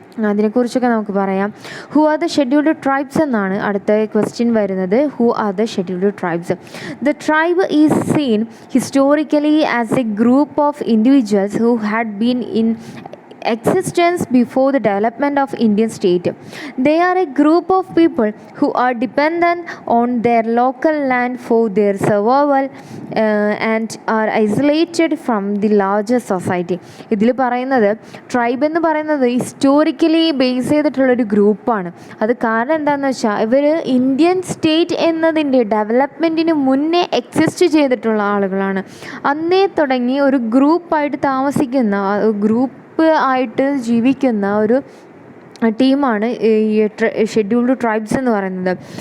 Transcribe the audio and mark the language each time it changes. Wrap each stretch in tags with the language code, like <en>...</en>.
<ml>അതിനെക്കുറിച്ചൊക്കെ നമുക്ക് പറയാം.</ml> <en>who are the scheduled tribes</en> <ml>എന്നാണ് അടുത്ത ക്വസ്റ്റ്യൻ വരുന്നത്.</ml> <en>Who are the scheduled tribes? The tribe is seen historically as a group of individuals who had been in existence before the development of Indian state. They are a group of people who are dependent on their local land for their survival and are isolated from the larger society.</en> <ml>ഇതിൽ പറയുന്നത് tribe എന്ന് പറയുന്നത് historically base ചെയ്തിട്ടുള്ളൊരു ഗ്രൂപ്പാണ്. അത് കാരണം എന്താണെന്ന് വെച്ചാൽ ഇവർ ഇന്ത്യൻ സ്റ്റേറ്റ് എന്നതിൻ്റെ ഡെവലപ്മെൻറ്റിന് മുന്നേ എക്സിസ്റ്റ് ചെയ്തിട്ടുള്ള ആളുകളാണ്. അന്നേ തുടങ്ങി ഒരു ഗ്രൂപ്പായിട്ട് താമസിക്കുന്ന, ഗ്രൂപ്പ് ആയിട്ട് ജീവിക്കുന്ന ഒരു ടീമാണ് ഈ ഷെഡ്യൂൾഡ് ട്രൈബ്സ് എന്ന് പറയുന്നത്.</ml>